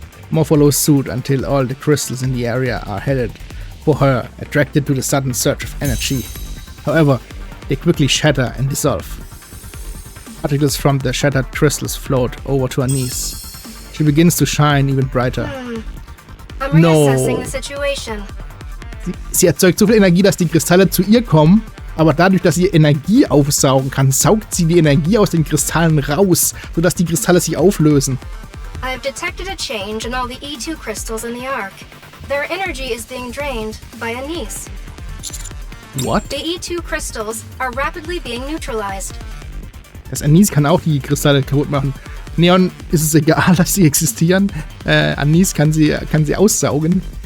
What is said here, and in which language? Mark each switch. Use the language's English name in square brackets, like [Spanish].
[English] More follow suit until all the crystals in the area are headed for her, attracted to the sudden surge of energy. However, they quickly shatter and dissolve. Particles from the shattered crystals float over to her knees. She begins to shine even brighter. I'm reassessing the situation. [German] Sie erzeugt so viel Energie, dass die Kristalle zu ihr kommen, aber dadurch, dass sie Energie aufsaugen kann, saugt sie die Energie aus den Kristallen raus, sodass die Kristalle sich auflösen. [English] I've detected a change in all the E2 crystals in the Ark. Their energy is being drained by Anise. What? The E2 crystals are rapidly being neutralized. [German] Das Anis kann auch die Kristalle kaputt machen. Neon ist es egal, dass sie existieren. Anis kann sie aussaugen.